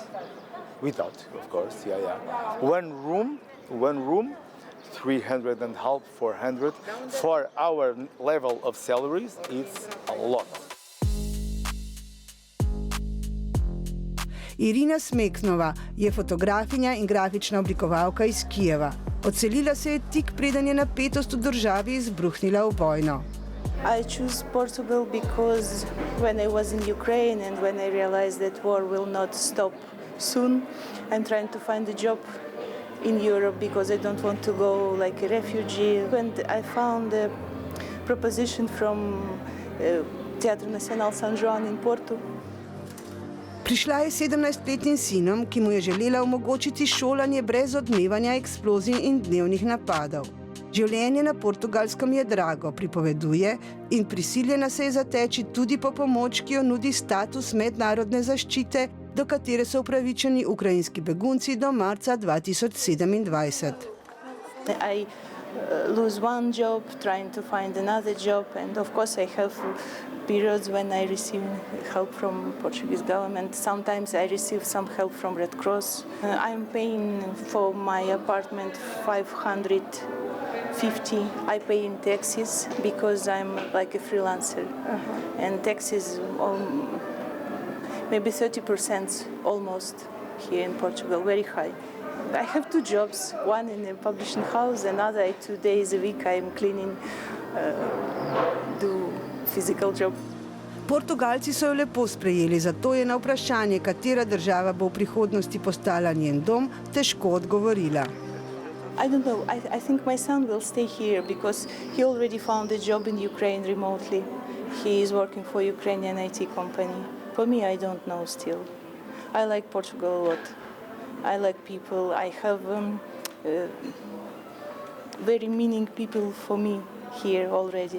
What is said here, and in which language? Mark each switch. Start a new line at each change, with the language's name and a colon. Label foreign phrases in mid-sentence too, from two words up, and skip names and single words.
English: Without, of course, yeah. One room, 300 and half, 400. For our level of salaries, it's a lot.
Slovenian: Irina Smeknova je fotografinja in grafična oblikovalka iz Kijeva. Odselila se je tik preden je napetost v državi izbruhnila v vojno.
English: I choose Portugal because when I was in Ukraine and when I realized that war will not stop soon, I'm trying to find a job in Europe because I don't want to go like a refugee. And I found a proposition from Teatro Nacional São João in Porto.
Slovenian: Prišla je 17-letnim sinom, ki mu je želela omogočiti šolanje brez odmevanja eksplozij in dnevnih napadov. Življenje na Portugalskem je drago, pripoveduje, in prisiljena se je zateči tudi po pomoč, ki jo nudi status mednarodne zaščite, do katere so upravičeni ukrajinski begunci do marca 2027.
English: I lose one job, trying to find another job, and of course I have periods when I receive help from Portuguese government. Sometimes I receive some help from Red Cross. I'm paying for my apartment 550. I pay in taxes because I'm like a freelancer, and taxes maybe 30% almost here in Portugal, very high. I have 2 jobs, one in a publishing house, another 2 days a week I'm cleaning, do physical job.
Slovenian: Portugalci so jo lepo sprejeli, zato je na vprašanje, katera država bo v prihodnosti postala njen dom, težko odgovorila.
English: I don't know. I think my son will stay here because he already found a job in Ukraine remotely. He is working for Ukrainian IT company. For me, I don't know still. I like Portugal a lot. I like people. I have very meaning people for me here already.